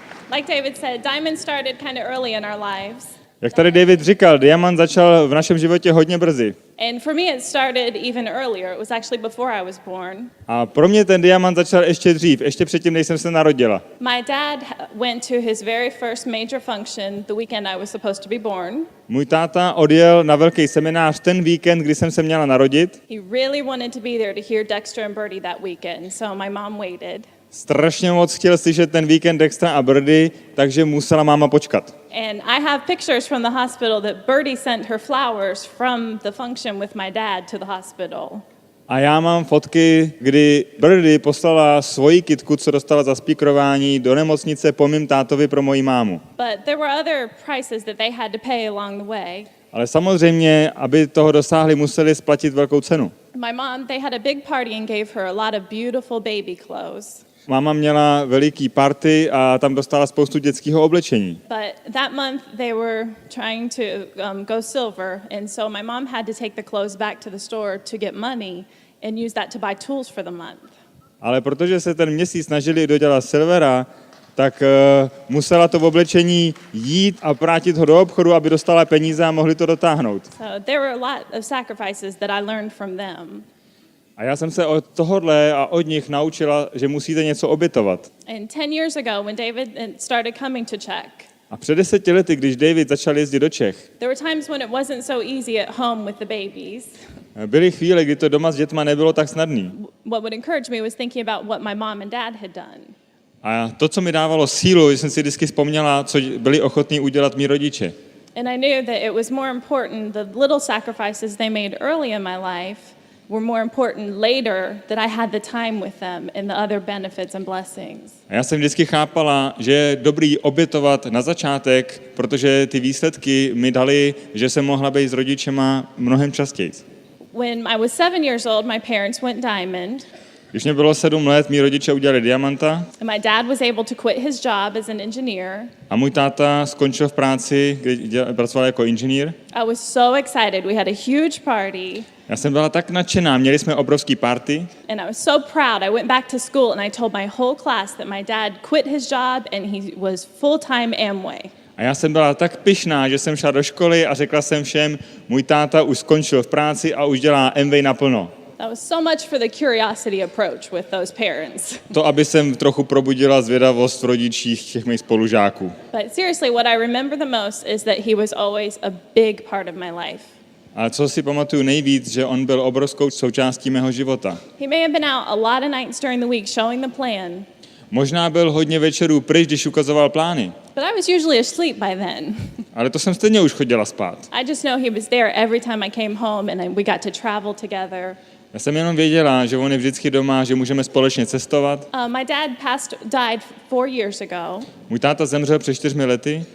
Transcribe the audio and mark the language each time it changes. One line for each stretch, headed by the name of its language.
English: Like David said, diamond started kind of early in our lives.
Czech: Jak tady David říkal, diamant začal v našem životě hodně brzy.
English: And for me it started even earlier. It was actually before I was born.
Czech: A pro mě ten diamant začal ještě dřív, ještě předtím, než jsem se narodila.
English: My dad went to his very first major function the weekend I was supposed to be born.
Czech: Můj táta odjel na velký seminář ten víkend, kdy jsem se měla narodit.
English: He really wanted to be there to hear Dexter and Bertie that weekend, so my mom waited.
Czech: Strašně moc chtěl slyšet ten víkend Dextra a Birdie, takže musela máma počkat.
English: And I have pictures from the hospital that Bertie sent her flowers from the function with my dad to the hospital.
Czech: A já mám fotky, kdy Birdie poslala svoji kytku, co dostala za spíkrování, do nemocnice po mým tátovi pro moji mámu.
English: But there were other prices that they had to pay along the way.
Czech: Ale samozřejmě, aby toho dosáhli, museli splatit velkou cenu.
English: My mom, they had a big party and gave her a lot of beautiful baby clothes.
Czech: Máma měla veliký party a tam dostala spoustu dětského oblečení.
English: But that month they were trying to go silver, and so my mom had to take the clothes back to the store to get money and use that to buy tools for the month.
Czech: Ale protože se ten měsíc snažili dodělat silvera, tak musela to oblečení jít a vrátit ho do obchodu, aby dostala peníze a mohli to dotáhnout.
English: So there were a lot of sacrifices that I learned from them.
Czech: A já jsem se od tohohle a od nich naučila, že musíte něco obětovat.
English: And 10 years ago, when David started coming to Czech,
Czech: A před 10 lety, když David začal jezdit do Čech,
English: there were times when it wasn't so easy at home with the babies.
Czech: byly chvíle, kdy to doma s dětma nebylo tak snadný.
English: What would encourage me was thinking about what my mom and dad had done.
Czech: A to, co mi dávalo sílu, že jsem si vždycky vzpomněla, co byli ochotní udělat mý rodiče.
English: And I knew that it was more important, the little sacrifices they made early in my life were more important later, that I had the time with them and the other benefits and blessings.
Czech: A já jsem vždycky chápala, že je dobrý obětovat na začátek, protože ty výsledky mi dali, že jsem mohla být s rodičema mnohem častěji.
English: When I was 7 years old, my parents went diamond.
Czech: Když mě bylo 7 let, mí rodiče udělali diamanta.
English: And my dad was able to quit his job as an engineer.
Czech: A můj táta skončil v práci, kde pracoval jako inženýr.
English: I was so excited. We had a huge party.
Czech: Já jsem byla tak nadšená, měli jsme obrovský party.
English: And I was so proud. I went back to school and I told my whole class that my dad quit his job and he was full-time Amway.
Czech: A já jsem byla tak pyšná, že jsem šla do školy a řekla jsem všem, můj táta už skončil v práci a už dělá Amway naplno.
English: That was so much for the curiosity approach with those parents.
Czech: To, aby jsem trochu probudila zvědavost v rodičích těch mých spolužáků.
English: But seriously, what I remember the most is that he was always a big part of my life.
Czech: A co si pamatuju nejvíc, že on byl obrovskou součástí mého života.
English: He may have been out a lot of nights during the week showing the plan.
Czech: Možná byl hodně večerů pryč, když ukazoval plány.
English: But I was usually asleep by then.
Czech: Ale to jsem stejně už chodila spát.
English: I just know he was there every time I came home and we got to travel together.
Czech: Já jsem jenom věděla, že on je vždycky doma, že můžeme společně cestovat.
English: My dad died 4 years ago.
Czech: Můj táta zemřel před 4 lety.